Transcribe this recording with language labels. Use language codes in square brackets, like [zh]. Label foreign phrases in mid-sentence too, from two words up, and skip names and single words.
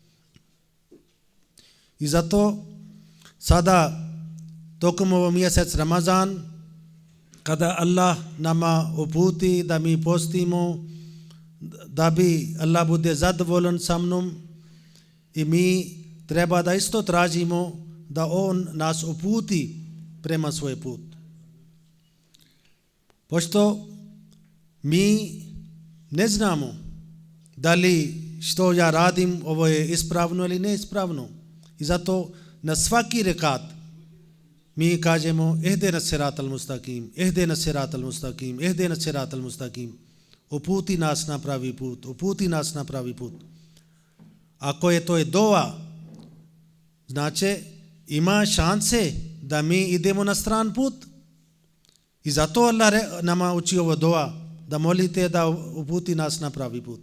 [bs] I zato sada tokom ovo mjesec Ramazan, kada Allah nama uputi da mi postimo, da bi Allah bude zadovoljan sa mnom, i mi treba da isto tražimo da on nas uputi prema svoj put. Pošto mi ne znamo da li što ja radim ovo je ispravno ili neispravno. I zato na svaki rekat mi kažemo [ar] اهدنا الصراط المستقيم, اهدنا الصراط المستقيم, اهدنا الصراط المستقيم. [bs] Uputi nas na pravi put, uputi nas na pravi put. Ako je to dova, znači ima šanse da mi idemo na stran put. I zato Allah nama uči ovo dova, da molite da uputi nas na pravi put.